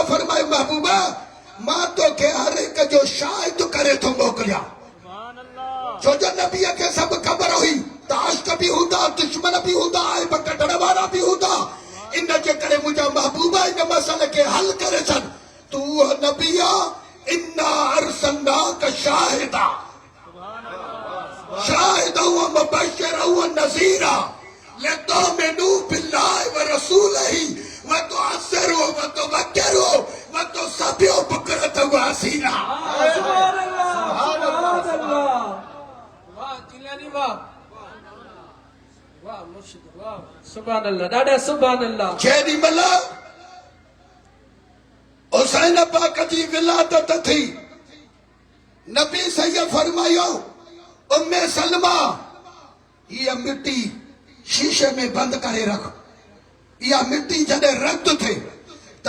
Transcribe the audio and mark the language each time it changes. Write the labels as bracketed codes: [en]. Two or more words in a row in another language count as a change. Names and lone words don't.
[sd] फरमायो महबूबा मां तोखे हर हिक जो शाहिद करे थो मोकिलियां छो जो नबीअ खे सभु ख़बर हुई त आशिक़ बि हूंदा दुश्मन बि हूंदा ऐं कढण वारा बि हूंदा इन जे करे मुंहिंजा महबूबा इन मसइले खे हल करे छॾ तू उहो नबी आहे [ar] إنا أرسلناك شاهدا شاهدا و مبشرا و نذيرا لتؤمنوا بالله و رسوله و تعزروه و توقروه و تسبحوه بكرة و أصيلا سبحان الله [sd] वाह जिलानी वाह वाह मुर्शिद वाह [ar] سبحان الله [sd] ॾाढा [ar] سبحان الله [sd] जेॾी महिल हुसैन पाक जी विलादत थी नबी सैयद फरमायो उम्मे सलमा इहा मिट्टी शीशे में बंद करे रख इहा मिट्टी जॾहिं रद्द थे त